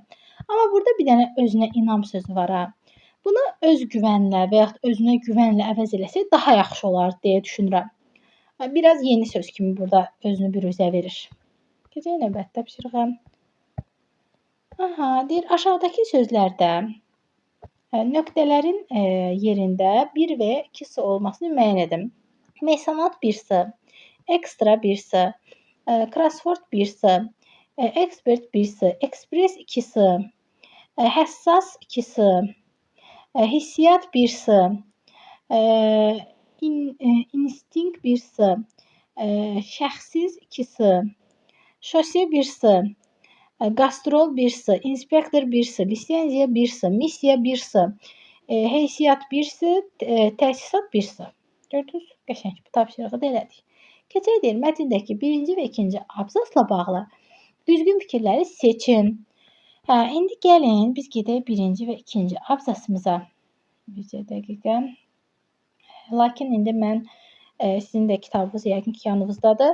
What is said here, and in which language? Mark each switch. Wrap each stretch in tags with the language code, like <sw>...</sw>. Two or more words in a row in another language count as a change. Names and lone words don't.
<az>Amma burada bir dənə özünə inam sözü var ha. Bunu öz güvənlə və yaxud özünə güvənlə əvəz eləsək daha yaxşı olar deyə düşünürəm. Biraz yeni söz kimi burada özünü büruzə verir. Keçək növbəti tapşırığa. Deyir, aşağıdakı sözlərdə nöqtələrin yerində 1 və ya 2 s olmasını müəyyən edin. Mesanat 1 s, ekstra 1 s, crossword 1 s, ekspert 1 s, ekspres 2 s, həssas 2 s, hissiyat 1 s, instinkt 1 s, şəxsiz 2 s, şose 1 s, qastrol 1 s, inspektor 1 s, lisenziya 1 s, missiya 1 s, heysiyyat 1 s, təsisat 1 s. Gördünüz? Qəşəng bu tapşırığı da elədik. Keçək deyir, mətndəki 1-ci və 2-ci abzasla bağlı düzgün fikirləri seçin. İndi gəlin biz gedək 1-ci və 2-ci abzasımıza. Bir dəqiqə. Lakin indi mən sizin də kitabınız yəqin ki yanınızdadır.</az>